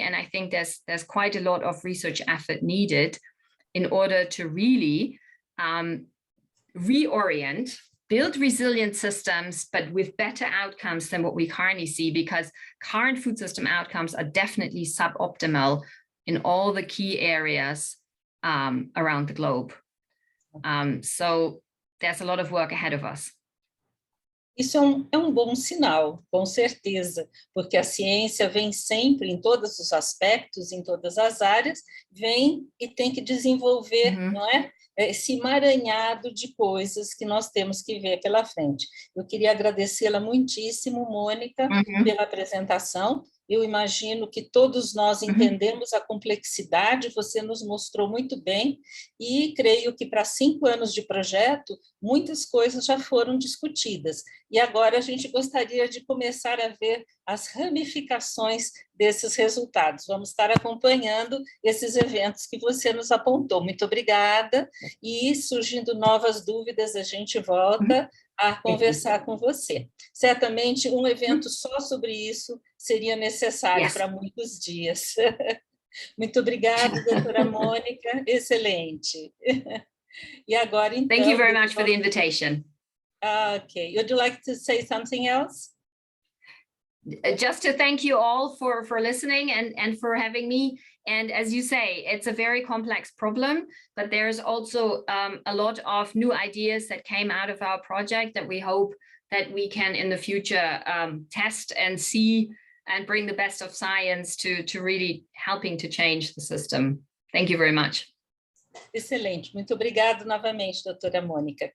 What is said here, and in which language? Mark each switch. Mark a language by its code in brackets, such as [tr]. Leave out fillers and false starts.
[en] And I think there's quite a lot of research effort needed in order to really reorient, build resilient systems, but with better outcomes than what we currently see, because current food system outcomes are definitely suboptimal in all the key areas around the globe. So there's a lot of work ahead of us. [pt] Isso é um bom sinal, com certeza, porque a ciência vem sempre, em todos os aspectos, em todas as áreas, vem e tem que desenvolver, não é? esse emaranhado de coisas que nós temos que ver pela frente. Eu queria agradecê-la muitíssimo, Mônica, pela apresentação. Eu imagino que todos nós entendemos a complexidade, você nos mostrou muito bem, e creio que para 5 anos de projeto, muitas coisas já foram discutidas. E agora a gente gostaria de começar a ver as ramificações desses resultados. Vamos estar acompanhando esses eventos que você nos apontou. Muito obrigada. E, surgindo novas dúvidas, a gente volta a conversar com você. Certamente, um evento só sobre isso seria necessário para muitos dias. Muito obrigada, doutora Mônica. Excelente. E agora, então... [en] Thank you very much for the invitation. Okay. Would you like to say something else? Just to thank you all for listening and for having me. And as you say, it's a very complex problem, but there's also a lot of new ideas that came out of our project that we hope that we can in the future test and see and bring the best of science to really helping to change the system. Thank you very much. [pt] Excelente. Muito obrigada novamente, doutora Mônica.